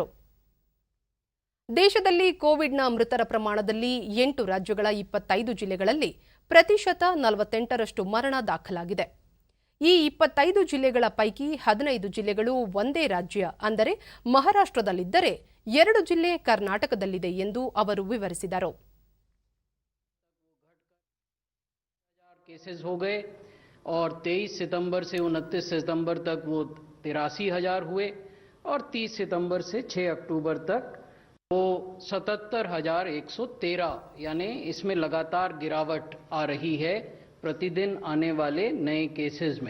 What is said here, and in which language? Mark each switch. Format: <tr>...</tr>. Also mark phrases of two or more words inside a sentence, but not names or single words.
<kn>ದೇಶದಲ್ಲಿ ಕೋವಿಡ್ನ ಮೃತರ ಪ್ರಮಾಣದಲ್ಲಿ 8 ರಾಜ್ಯಗಳ 25 ಜಿಲ್ಲೆಗಳಲ್ಲಿ ಪ್ರತಿಶತ 48% ಮರಣ ದಾಖಲಾಗಿದೆ. ಈ 25 ಜಿಲ್ಲೆಗಳ ಪೈಕಿ 15 ಜಿಲ್ಲೆಗಳು ಒಂದೇ ರಾಜ್ಯ ಅಂದರೆ ಮಹಾರಾಷ್ಟ್ರದಲ್ಲಿದ್ದರೆ, 2 ಜಿಲ್ಲೆ ಕರ್ನಾಟಕದಲ್ಲಿದೆ ಎಂದು ಅವರು ವಿವರಿಸಿದರು.</kn> <hi>केसेस हो गए और 23 सितंबर से 29 सितंबर तक वो 83,000 हुए और 30 सितंबर से 6 अक्टूबर तक वो 77,113, यानी इसमें लगातार गिरावट आ रही है प्रतिदिन आने वाले नए केसेस में.</hi>